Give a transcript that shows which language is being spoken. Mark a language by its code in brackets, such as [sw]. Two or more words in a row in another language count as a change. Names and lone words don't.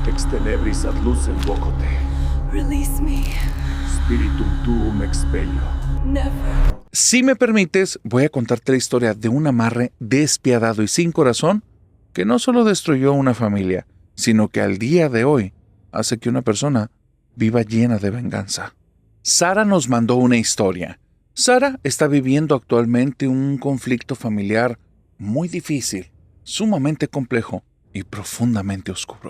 [la] tenebris ad lucem vocote. [en] Release me. [la] Spiritum tuum expello. [en] Never. [es] Si me permites, voy a contarte la historia de un amarre despiadado y sin corazón que no solo destruyó a una familia, sino que al día de hoy hace que una persona viva llena de venganza. Sara nos mandó una historia. Sara está viviendo actualmente un conflicto familiar muy difícil, sumamente complejo y profundamente oscuro.